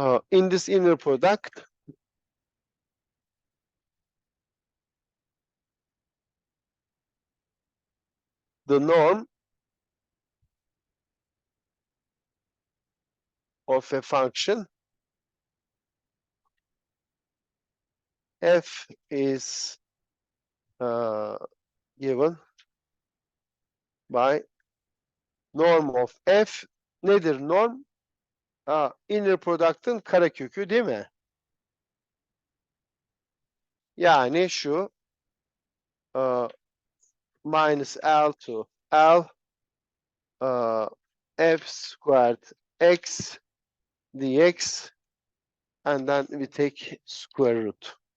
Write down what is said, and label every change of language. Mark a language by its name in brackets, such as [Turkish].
[English] In this inner product, the norm of a function f is given by norm of f. [Turkish] Nedir norm? Inner product'ın karekökü değil mi? Yani şu [English] minus L to L f squared x dx, and then we take square root.